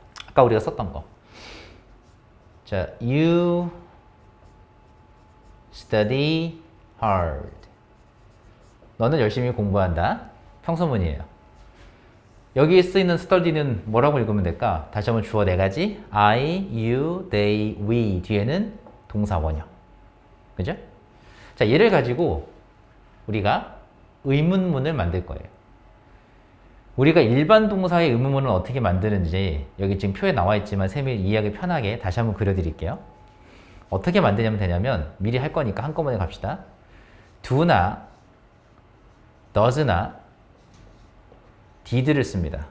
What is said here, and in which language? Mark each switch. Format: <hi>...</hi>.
<ko>아까 우리가 썼던 거. 자,</ko> <en>you study hard.</en> <ko>너는 열심히 공부한다. 평소문이에요. 여기에 쓰이는 study는 뭐라고 읽으면 될까? 다시 한번 주어 네 가지. I, you, they, we 뒤에는 동사 원형. 그죠? 자, 얘를 가지고 우리가 의문문을 만들 거예요. 우리가 일반 동사의 의문문을 어떻게 만드는지 여기 지금 표에 나와 있지만 쌤이 이해하기 편하게 다시 한번 그려드릴게요. 어떻게 만드냐면 되냐면 미리 할 거니까 한꺼번에 갑시다. do나 does나 did를 씁니다.</ko>